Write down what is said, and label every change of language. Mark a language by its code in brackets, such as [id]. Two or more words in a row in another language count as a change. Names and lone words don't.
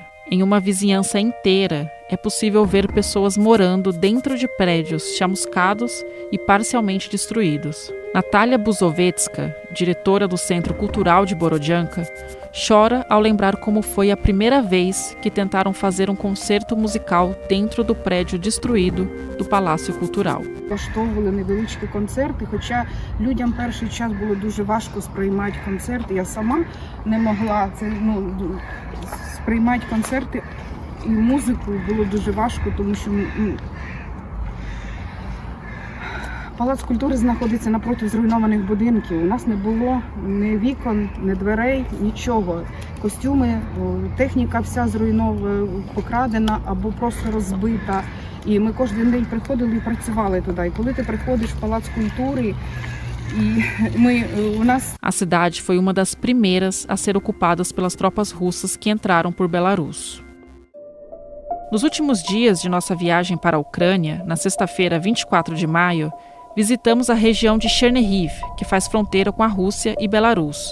[pt] Em uma vizinhança inteira, é possível ver pessoas morando dentro de prédios chamuscados e parcialmente destruídos. Natália Buzovetska, diretora do Centro Cultural de Borodyanka, chora ao lembrar como foi a primeira vez que tentaram fazer um concerto musical dentro do prédio destruído do Palácio Cultural. [uk] Влаштовували невеличкі концерти, хоча людям перший час було дуже важко сприймати концерти. Я сама не могла сприймати концерти і музику було дуже важко, тому що Палац культури знаходиться напроти зруйнованих будинків. У нас не було ні вікон, ні дверей, нічого. Костюми, техніка вся зруйнована, покрадена або просто розбита. І ми кожен день приходили і працювали туди. І коли ти приходиш в Палац культури, [pt] A cidade foi uma das primeiras a ser ocupadas pelas tropas russas que entraram por Belarus. Nos últimos dias de nossa viagem para a Ucrânia, na sexta-feira, 24 de maio, visitamos a região de Chernihiv, que faz fronteira com a Rússia e Belarus.